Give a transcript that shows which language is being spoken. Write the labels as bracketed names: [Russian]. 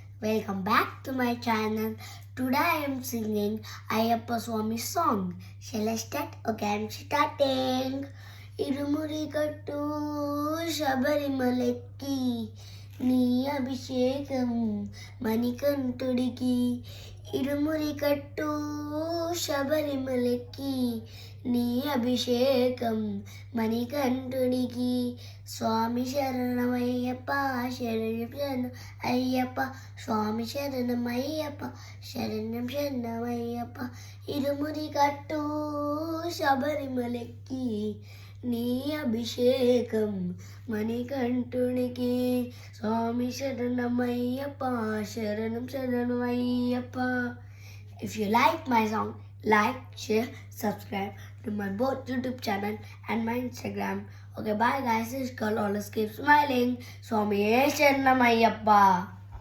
[English] Welcome back to my channel. Today I am singing Ayyappa Swami song. Shall I start? Okay, I'm starting. [Telugu] ఇరుమురి కట్టు శబరిమలెక్కి నీ అభిషేకం మణికంఠుడికి ఇరుమురి కట్టు శబరిమలెక్కి నీ అభిషేకం మణికంఠుడికి స్వామి శరణమయ్యప్ప శరణం శరణం అయ్యప్ప స్వామి శరణమయ్యప్ప శరణం శరణమయ్యప్ప ఇరుమురి కట్టు శబరిమలెక్కి నీ అభిషేకం మణికంఠునికి స్వామి శరణమయ్యప్ప శరణం శరణమయ్యప్ప. [English] If you like my song, like, share, subscribe to my both YouTube channel and my Instagram. Okay, bye guys. This girl always keep smiling. Swami Sharanamayappa.